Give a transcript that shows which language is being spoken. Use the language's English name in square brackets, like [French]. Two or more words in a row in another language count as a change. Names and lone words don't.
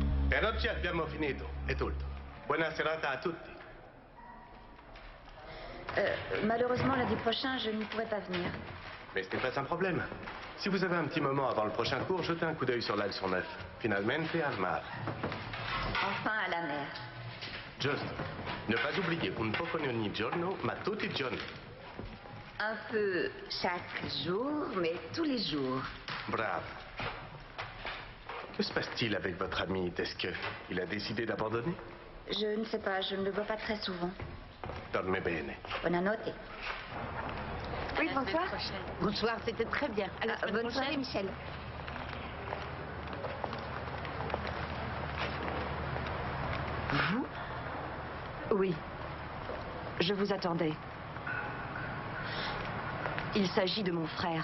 [Italian] E oggi abbiamo finito, è tutto. Buona serata a tutti. [French] Malheureusement, lundi prochain, je n'y pourrai pas venir. Mais ce n'est pas un problème. Si vous avez un petit moment avant le prochain cours, jetez un coup d'œil sur l'Al 109. [Italian] Finalmente al mar. [French] Enfin à la mer. Juste, ne pas oublier [Italian] un poco ogni giorno, ma tutti i giorni. [French] Un peu chaque jour, mais tous les jours. Bravo. Que se passe-t-il avec votre ami? Est-ce qu'il a décidé d'abandonner? Je ne sais pas, je ne le vois pas très souvent. [Italian] Dorme bene. Buonanotte. [French] Oui, bonsoir. Bonsoir, c'était très bien. À la semaine Bonne prochaine. soirée, Michel. Vous? Oui. Je vous attendais. Il s'agit de mon frère.